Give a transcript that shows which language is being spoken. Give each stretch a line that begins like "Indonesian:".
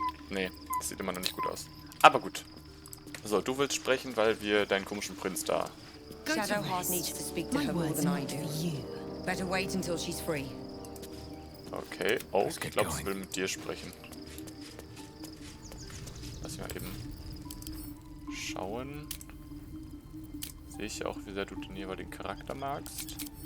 German: Nee, das sieht immer noch nicht gut aus. Aber gut. So, du willst sprechen, weil wir deinen komischen Prinz da...
English: Shadowheart needs to speak to her more than I do. Better wait until she's free. Okay.
German: Oh, ich glaube, sie will mit dir sprechen. Lass mich mal eben schauen. Sehe ich auch, wie sehr du den jeweiligen Charakter magst?